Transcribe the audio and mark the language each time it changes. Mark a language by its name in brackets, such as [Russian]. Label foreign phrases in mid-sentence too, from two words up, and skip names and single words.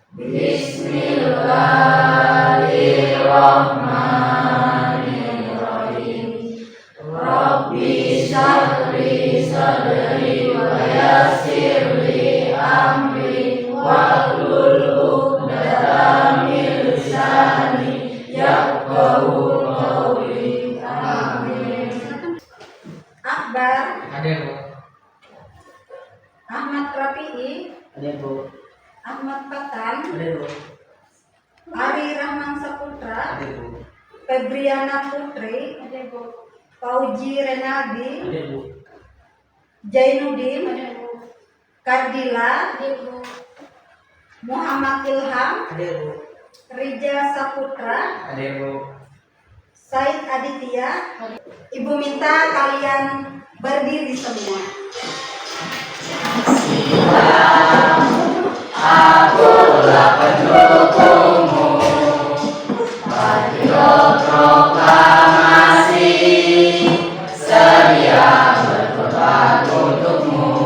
[Arabic] بسم الله الرحمن الرحيم. رب اشرح لي صدري ويسر لي أمري واحلل عقدة من لساني يفقهوا قولي. [Indonesian] Amin. Akbar, Hadir, Bu. Ahmad Rafi'i, Hadir, Bu. Ahmad Patan, Hadir, Bu. Ari Rahman Saputra, Hadir, Bu. Febriana Putri, Fauji Renaldi, Hadir, Bu. Jainuddin, Kardila, Muhammad Ilham, Hadir, Bu. Rija Saputra, Hadir, Bu. Said Aditya. Ibu minta kalian berdiri semua. Akulah pendukungmu, radio proklamasi, sedia berkorban untukmu.